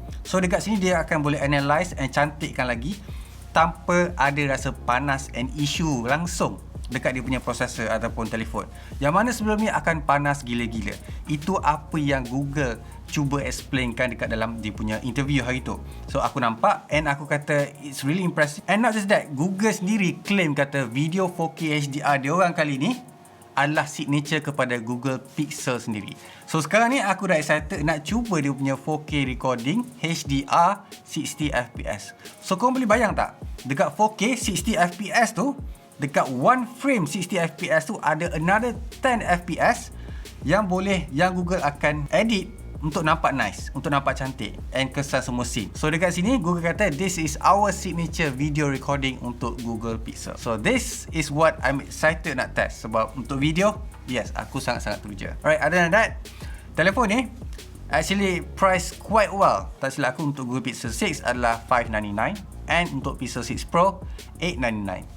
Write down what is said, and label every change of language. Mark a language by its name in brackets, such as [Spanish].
[Malay] So dekat sini dia akan boleh analyse and cantikkan lagi tanpa ada rasa panas and issue langsung dekat dia punya processor ataupun telefon. Yang mana sebelum ni akan panas gila-gila. Itu apa yang Google cuba explainkan dekat dalam dia punya interview hari tu. So aku nampak and aku kata [English] it's really impressive. And not just that, [Malay] Google sendiri claim kata video 4K HDR dia orang kali ni adalah signature kepada Google Pixel sendiri. So sekarang ni aku dah excited nak cuba dia punya 4K recording HDR 60fps. So korang boleh bayang tak? Dekat 4K 60fps tu, dekat one frame 60fps tu ada another 10fps yang Google akan edit untuk nampak nice, untuk nampak cantik and kesan semua scene. So dekat sini Google kata [English] this is our signature video recording [Malay] untuk Google Pixel. [English] So this is what I'm excited nak test. [Malay] Sebab untuk video, yes, aku sangat-sangat teruja. Alright, other than that, telefon ni [English] actually price quite well. [Malay] Tak silap aku, untuk Google Pixel 6 adalah $599 and untuk Pixel 6 Pro $899.